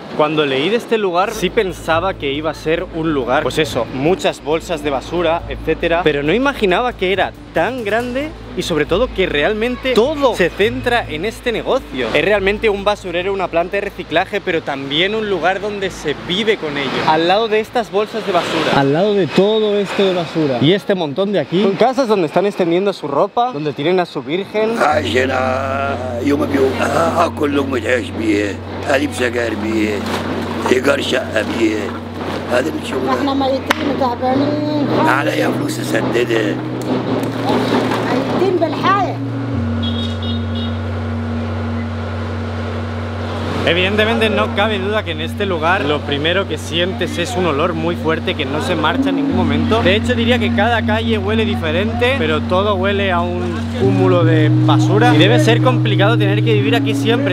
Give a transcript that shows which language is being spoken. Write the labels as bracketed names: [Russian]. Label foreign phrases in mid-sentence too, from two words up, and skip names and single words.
[Spanish] Cuando leí de este lugar sí pensaba que iba a ser un lugar, pues eso, muchas bolsas de basura, etcétera, pero no imaginaba que era tan grande y sobre todo que realmente todo se centra en este negocio. Es realmente un basurero, una planta de reciclaje, pero también un lugar donde se vive con ello. Al lado de estas bolsas de basura, al lado de todo esto de basura y este montón de aquí, son casas donde están extendiendo su ropa, donde tienen a su virgen. [Arabic] كله متعيش بيه هذه بسكر بيه إيجار شقة بيه هذا الشغل احنا ميتين وتعبانين عليا فلوس اسددها ميتين بالحياة. [Spanish] Evidentemente no cabe duda que en este lugar lo primero que sientes es un olor muy fuerte que no se marcha en ningún momento. De hecho diría que cada calle huele diferente, pero todo huele a un cúmulo de basura y debe ser complicado tener que vivir aquí siempre.